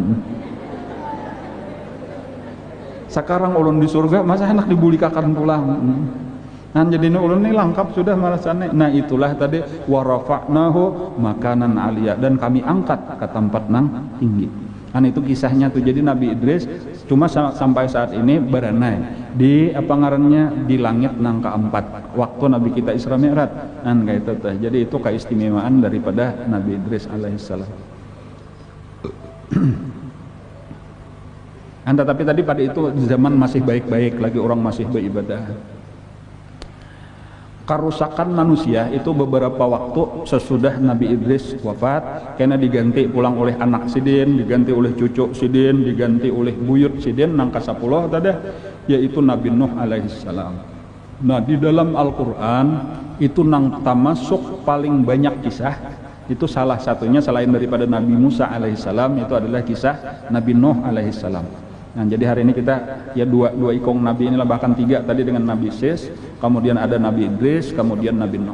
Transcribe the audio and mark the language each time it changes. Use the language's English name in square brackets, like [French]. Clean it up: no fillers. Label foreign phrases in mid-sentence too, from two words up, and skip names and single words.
[Banjar] Sekarang ulun di surga masa hendak dibulikakan pulang. Jadi ulun ini lengkap sudah marasane. Itulah tadi [Arabic] ورفعناه مكانا عليا, [Banjar] dan kami angkat ke tempat nang tinggi. Itu kisahnya tuh. Jadi Nabi Idris cuma sampai saat ini berenai di apa ngarannya di langit nang keempat waktu Nabi kita Isra Mi'raj. Kayak itu tuh. Jadi itu keistimewaan daripada Nabi Idris alaihissalam. Tetapi tadi pada itu zaman masih baik-baik lagi, orang masih beribadah. Kerusakan manusia itu beberapa waktu sesudah Nabi Idris wafat karena diganti pulang oleh anak sidin, diganti oleh cucu sidin, diganti oleh buyut sidin nang kasapuluh tadi yaitu Nabi Nuh alaihissalam. Di dalam Al-Qur'an itu nang termasuk paling banyak kisah Itu salah satunya selain daripada Nabi Musa alaihissalam itu adalah kisah Nabi Nuh alaihissalam. Nah, jadi hari ini kita ya dua ikong Nabi inilah, bahkan tiga tadi dengan Nabi Sis, kemudian ada Nabi Idris, kemudian Nabi Nuh.